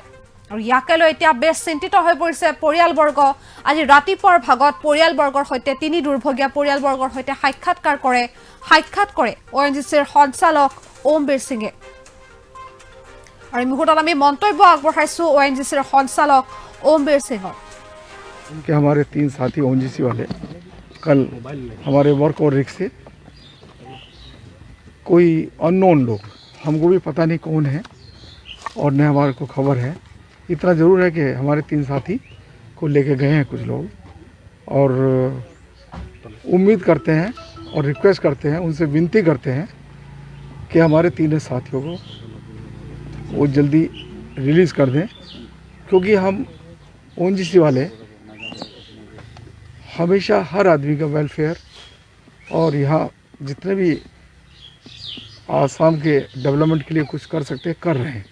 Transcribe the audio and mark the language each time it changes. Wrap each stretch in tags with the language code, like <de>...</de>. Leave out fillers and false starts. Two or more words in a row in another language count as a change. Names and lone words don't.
<as>আৰু ইয়াকে লৈ এতিয়া বেছ চিন্তিত হৈ পৰিছে পৰিয়ালবৰ্গ। আজি ৰাতিপুৱাৰ ভাগত পৰিয়ালবৰ্গৰ সৈতে 3 দুৰ্ভগীয়া পৰিয়ালবৰ্গৰ সৈতে সাক্ষাৎ কৰে ONGCৰ সঞ্চালক ওমবেৰ সিঙে। আৰু এই মুহূৰ্তত আমি মন্তব্য আগবঢ়াইছো ONGCৰ সঞ্চালক ওমবেৰ সিঙৰ।</as> <hi>कि हमारे 3 साथी ONGC वाले कल हमारे वर्क और रिक्स से कोई अननोन लोग, हमको भी पता नहीं कौन है और न हमारे को खबर है। इतना ज़रूर है कि हमारे 3 साथी को लेके गए हैं कुछ लोग, और उम्मीद करते हैं और रिक्वेस्ट करते हैं, उनसे विनती करते हैं कि हमारे 3 साथियों को वो जल्दी रिलीज़ कर दें, क्योंकि हम ओएनजीसी वाले हमेशा हर आदमी का वेलफेयर और यहाँ जितने भी आसाम के डेवलपमेंट के लिए कुछ कर सकते हैं कर रहे हैं।</hi>